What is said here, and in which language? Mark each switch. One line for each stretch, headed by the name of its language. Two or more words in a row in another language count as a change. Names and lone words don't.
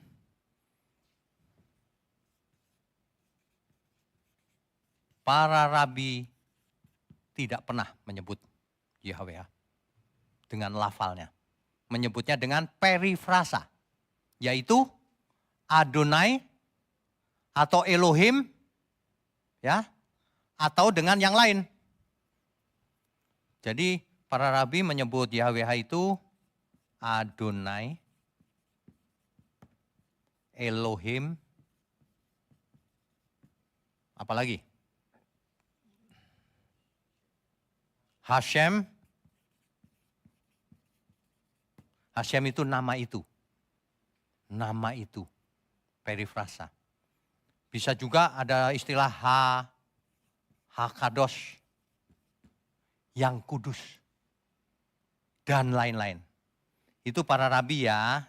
Indonesian: Para rabi tidak pernah menyebut Yahweh dengan lafalnya. Menyebutnya dengan perifrasa. Yaitu Adonai atau Elohim ya atau dengan yang lain. Jadi para rabi menyebut Yahweh itu Adonai, Elohim, apalagi? Hashem. Hashem itu nama itu. Nama itu. Perifrasa. Bisa juga ada istilah Hakadosh. Yang kudus. Dan lain-lain. Itu para rabi ya.